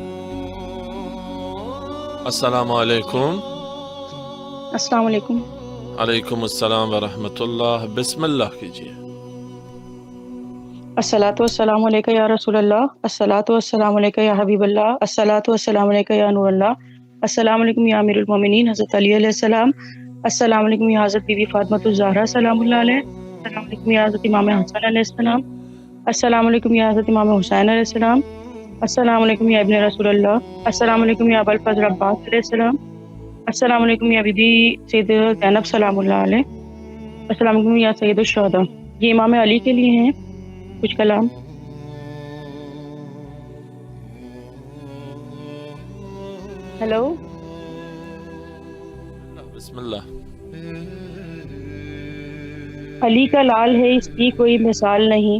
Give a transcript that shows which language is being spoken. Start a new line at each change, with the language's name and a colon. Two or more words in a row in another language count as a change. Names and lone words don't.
Arabic: السلام علیکم. السلام علیکم. عليكم السلام ورحمة الله.
Hindi: बिस्मिल्लाह कीजिए।
Arabic: الصلاة والسلام عليك يا رسول الله، الصلاة والسلام عليك يا حبيب الله، الصلاة والسلام عليك يا نور الله، السلام عليكم يا أمير المؤمنين حضرت علي عليه السلام، السلام عليكم يا حضرت بي بي فاطمة الزهراء سلام الله عليه، السلام عليكم يا حضرت إمام حسن عليه السلام، السلام عليكم يا حضرت إمام حسين عليه السلام، السلام عليكم يا ابن رسول الله، السلام عليكم يا أبو الفضل عباس عليه السلام، السلام عليكم يا بي بي سيدة زينب سلام الله عليه، السلام عليكم يا سيد الشهداء.
Hindi: ये इमाम अली के लिए हैं कुछ कलाम। हेलो, बिस्मिल्लाह। अली का लाल है इसकी कोई मिसाल नहीं,